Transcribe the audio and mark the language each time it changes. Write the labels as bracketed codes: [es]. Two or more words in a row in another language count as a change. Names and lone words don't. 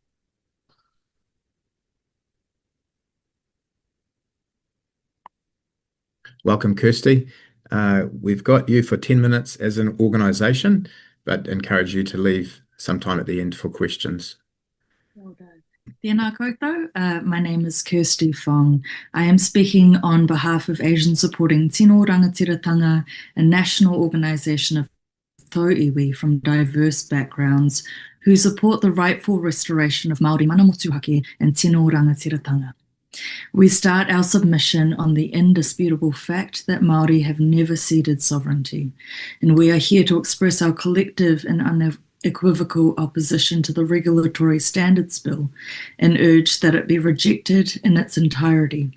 [en] Welcome, Kirsty. We've got you for 10 minutes as an organisation, but encourage you to leave some time at the end for questions. Well done. [mi] Tēnā koutou. [en] My name is Kirsty Fong. I am speaking on behalf of Asians Supporting Tino Rangatiratanga, a national organisation of [mi] tau iwi [en] from diverse backgrounds who support the rightful restoration of Māori [mi] mana motuhake [en] and [mi] Tino Rangatiratanga. [en] We start our submission on the indisputable fact that Māori have never ceded sovereignty, and we are here to express our collective and unequivocal opposition to the Regulatory Standards Bill and urge that it be rejected in its entirety.